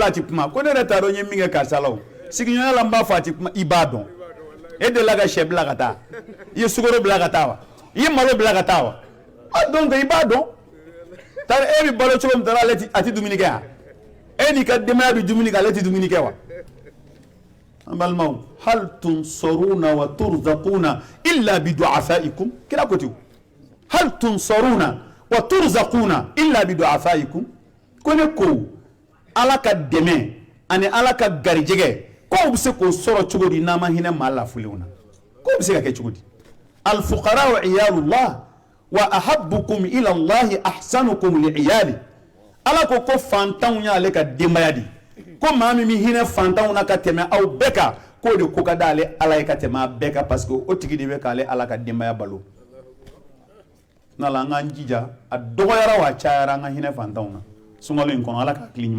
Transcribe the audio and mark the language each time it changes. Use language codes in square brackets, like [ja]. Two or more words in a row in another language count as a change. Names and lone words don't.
[bm] a tɛ kuma ko ne yɛrɛ t'a dɔn n ye min kɛ karisa la o sigiɲɔgɔnya la n b'a fɔ a tɛ kuma i b'a dɔn e delila ka sɛ bila ka taa i ye sukaro bila ka taa wa i ye malo bila ka taa wa a donc i b'a dɔn tari e bɛ balo cogo min tari ale a tɛ dumuni kɛ yan e n'i ka denbaya bɛ dumuni kɛ ale tɛ dumuni kɛ wa an balimaw [ar] هل تنصرون وترزقون إلا بضعفائكم [bm] kira ko ten [ar] هل تنصرون وترزقون إلا بضعفائكم [bm] ko ne ko ala ka dɛmɛ ani ala ka garijɛgɛ k'aw bɛ se k'o sɔrɔ cogo di n'a ma hinɛ maa lafulenw na ko bɛ se ka kɛ cogo di [ar] الفقراء وعيال الله وأحبكم إلى الله أحسنكم لعيال [bm] ala ko fantanw y'ale ka denbaya di ko maa min hinɛ fantanw na ka tɛmɛ aw bɛɛ kan k'o de ko ka d'ale ala ye ka tɛmɛ a bɛɛ kan [fr] parce que [bm] o tigi de bɛ k'ale ala ka denbaya balo n'ala an k'an jija a dɔgɔyara wa a cayara an ka hinɛ fantanw na sunkalo in kɔnɔ ala ka hakili ɲuman